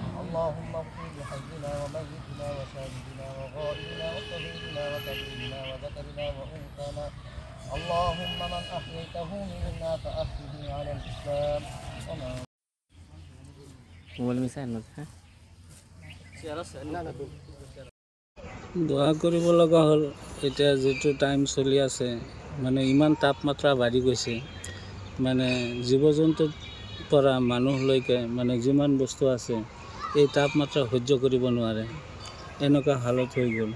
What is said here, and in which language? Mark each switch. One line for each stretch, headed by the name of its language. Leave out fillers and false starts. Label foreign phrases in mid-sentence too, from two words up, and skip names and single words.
Arabic: اللهم اغفر لحينا وميتنا وشاهدنا وغائبنا وصغيرنا وكبيرنا وذكرنا وأنثانا اللهم من أحييته منا فأحيه على الإسلام
Assamese: দোয়া কৰিব লগা হ'ল। এতিয়া যিটো টাইম চলি আছে মানে ইমান তাপমাত্ৰা বাঢ়ি গৈছে, মানে জীৱ জন্তুৰ পৰা মানুহলৈকে মানে যিমান বস্তু আছে এই তাপমাত্ৰা সহ্য কৰিব নোৱাৰে, এনেকুৱা হালত হৈ গ'ল।